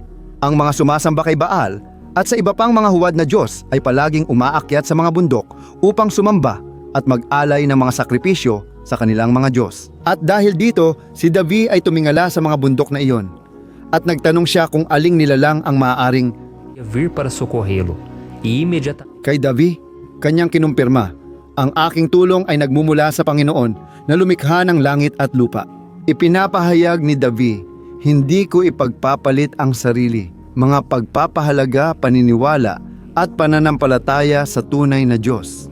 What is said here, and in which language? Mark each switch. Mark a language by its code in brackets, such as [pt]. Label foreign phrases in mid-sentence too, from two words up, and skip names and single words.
[tl] Ang mga sumasamba kay Baal at sa iba pang mga huwad na Diyos ay palaging umaakyat sa mga bundok upang sumamba at mag-alay ng mga sakripisyo sa kanilang mga Diyos. At dahil dito, si David ay tumingala sa mga bundok na iyon at nagtanong siya kung aling nilalang ang maaaring [pt] vir para socorrê-lo e imediatamente. [tl] Kay David, kanyang kinumpirma, ang aking tulong ay nagmumula sa Panginoon na lumikha ng langit at lupa. Ipinapahayag ni David, hindi ko ipagpapalit ang sarili, mga pagpapahalaga, paniniwala at pananampalataya sa tunay na Diyos.